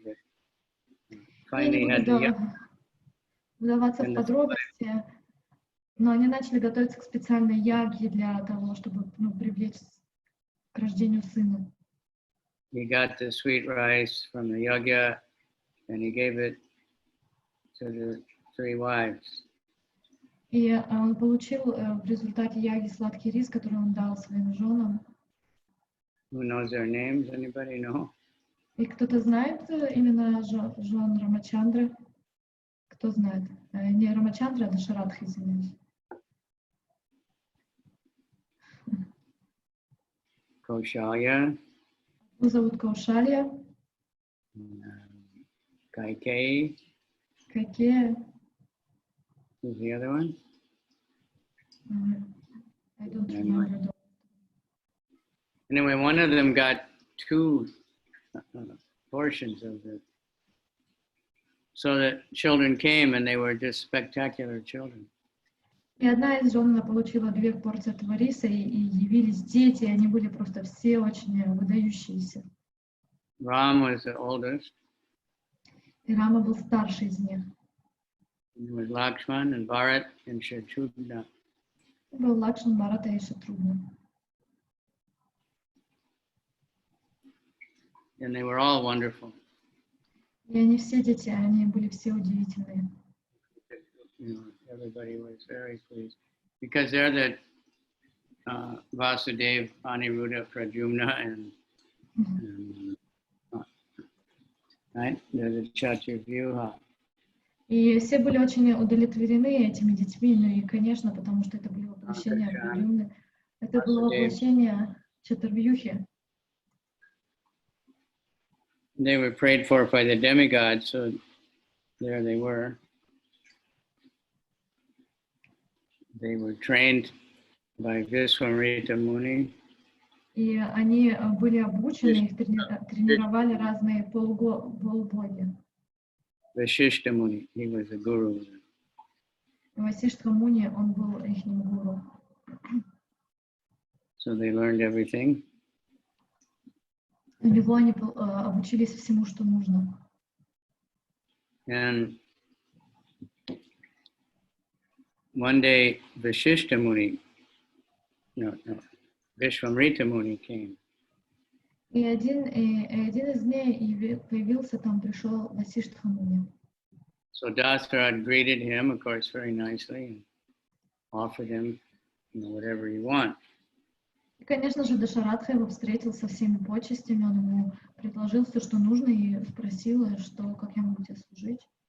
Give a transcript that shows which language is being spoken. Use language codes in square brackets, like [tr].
[en] But finally he had to [ru] вдаваться в подробности, но они начали готовиться к специальной ягье для того, чтобы привлечь к рождению сына. [en] He got the sweet rice from the yagya, and he gave it to the 3 wives. [ru] И он получил в результате яги сладкий рис, который он дал своим женам. [en] Who knows their names? Anybody know? [ru] И кто-то знает именно жен Рамачандры? Кто знает? Не Рамачандра, а Дашаратха, извиняюсь. [en] Kaushalya. [ru] Его зовут Каушалья. [en] Kaikeyi. [ru] Какие? [en] Who's the other one? I don't remember. Anyway, one of them got 2 portions of it. So the children came and they were just spectacular children. [ru] И одна из жен получила 2 порции этого риса, и явились дети, и они были просто все очень выдающиеся. [en] Ram was the oldest. [ru] И Рама был старший из них. [en] And there was Lakshmana and Bharat and Shatrughna. [ru] Был Лакшман, Бхарата и Шатругна. [en] And they were all wonderful. [ru] И они все дети, они были все удивительные. [en] Everybody was very pleased because they're the Vasudeva, Aniruddha, Pradyumna, and right? They're the Chaturvyuha. [ru] И все были очень удовлетворены этими детьми, ну и, конечно, потому что это было воплощение Праdyумны, это было воплощение Чатурвьюхи. [en] They were prayed for by the demigods, so there they were. They were trained by Vishwamrita Muni. [ru] И они были обучены, их тренировали разные полубоги. [en] Vashishta Muni, he was a guru. [ru] Васиштха Муни, он был их гуру. [en] So they learned everything. [ru] У него они обучились всему, что нужно. [en] And one day Vashishta Muni, Vishwamrita Muni came. [ru] И один из дней появился там, пришел Васиштха Муни. [en] So Dasarad greeted him, of course, very nicely, and offered him, whatever he wants. [ru] И, конечно же, Дашаратха его встретил со всеми почестями, он ему предложил все, что нужно, и спросил, как я могу тебе служить.